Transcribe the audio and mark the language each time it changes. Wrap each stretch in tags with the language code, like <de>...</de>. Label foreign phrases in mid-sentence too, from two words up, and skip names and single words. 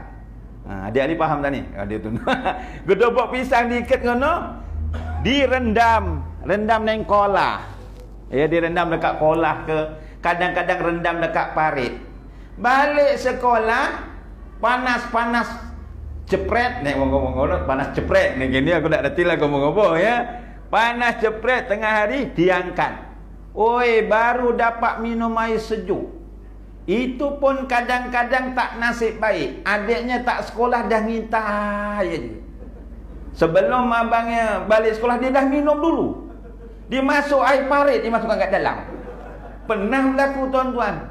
<ms>Adik-adik faham tak ni? Dia tu.</ms> <jv>Gedobok pisang diikat ngono, direndam, rendam neng kolah.</jv> <ms>Ya, direndam dekat kolah ke, kadang-kadang rendam dekat parit. Balik sekolah, panas-panas jepret,</ms> <jv>nek ngomong-ngomong panas jepret.</jv> <ms>Nek gini aku tak reti lah ngomong-ngomong ya. Panas jepret tengah hari diangkat. Oi, baru dapat minum air sejuk. Itu pun kadang-kadang tak nasib baik. Adiknya tak sekolah dah minta je. Sebelum abangnya balik sekolah, dia dah minum dulu. Dia masuk air parit, dia masukkan kat dalam. Pernah berlaku tuan-tuan.</ms>